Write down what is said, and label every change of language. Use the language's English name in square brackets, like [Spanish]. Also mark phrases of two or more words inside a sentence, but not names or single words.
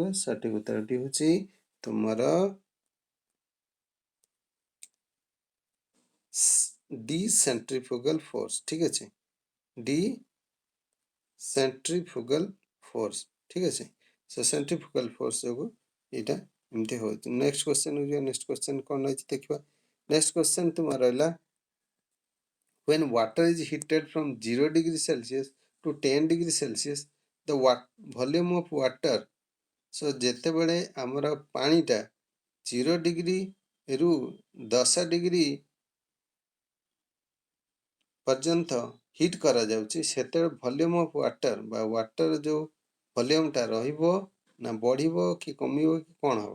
[Odia] ସଠିକ୍ ଉତ୍ତରଟି ହେଉଛି ତୁମର [English] D centrifugal force. [Odia] ଠିକ୍ ଅଛି। [English] D centrifugal force. [Odia] ଠିକ୍ ଅଛି। ସୋ [English] centrifugal force [Odia] ଯୋଗୁଁ ଏଇଟା ଏମିତି ହେଉଛି। [English] next question-ku [Odia] ଯିବା। [English] next question [Odia] କ'ଣ ରହିଛି ଦେଖିବା। [English] next question [Odia] ତୁମର ରହିଲା [English] when water is heated from 0 degree Celsius to 10 degree Celsius the volume of water। [Odia] ସୋ ଯେତେବେଳେ ଆମର ପାଣିଟା 0 ଡିଗ୍ରୀରୁ 10 ଡିଗ୍ରୀ ପର୍ଯ୍ୟନ୍ତ ହିଟ୍ କରାଯାଉଛି, ସେତେବେଳେ [English] volume of water [Odia] ବା ୱାଟର ଯେଉଁ ଭଲ୍ୟୁମ୍ଟା ରହିବ ନା ବଢ଼ିବ କି କମିବ କି କ'ଣ ହେବ?